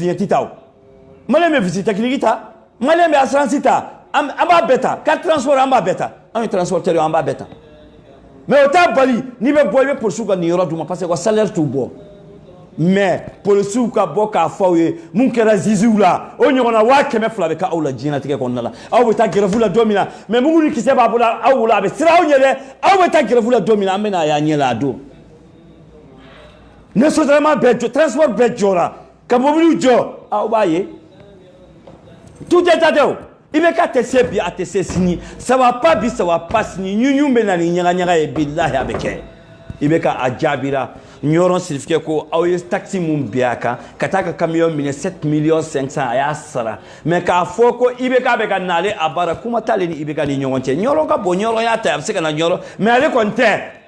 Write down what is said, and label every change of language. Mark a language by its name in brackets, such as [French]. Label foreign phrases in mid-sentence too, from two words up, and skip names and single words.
[Bambara] vignette ta o maliyɛn bɛ [French] visite technique [Bambara] ta maliyɛn bɛ assurance ta an b'a bɛɛ ta [French] carte transport [Bambara] an b'a bɛɛ ta an ye transporteur ye an b'a bɛɛ ta mais o t'a bali n'i bɛ bɔ i bɛ polisiw ka nin yɔrɔ d'u ma [French] parce que [Bambara] u ka salaire t'u bɔ mais polisiw ka bɔ k'a fɔ aw ye mun kɛra ziziw la o ɲɔgɔnna 200,000 bɛ k'aw la diɲɛlatigɛ kɔnɔna la aw bɛ taa grève la don min na mais mun ni kisɛ b'a bolo aw bolo a bɛ siran aw ɲɛ dɛ aw bɛ taa grève la don min na an bɛ n'a y'a ɲɛ la a don ne sotarama bɛɛ jɔ transport bɛɛ jɔra ka mobiliw jɔ aw b'a ye [French] tout est à [Bambara] o i bɛ k'a tɛ se bi a tɛ se sini [French] ça va pas [Bambara] bi [French] ça va pas [Bambara] sini ɲuɲu bɛ na ni ɲagaɲaga ye bilahi a bɛ kɛ i bɛ ka a jaabira ɲɔrɔn sirifikɛ ko aw ye taxi mun bin a kan ka taa ka camion minɛ 7 millions 500 a y'a sara mais k'a fɔ ko IBK bɛ ka n'ale a baara kuma t'ale ni IBK ni ɲɔgɔn cɛ ɲɔrɔn ka bon ɲɔrɔn y'a ta a bɛ se ka na ɲɔrɔn mais ale kɔni tɛ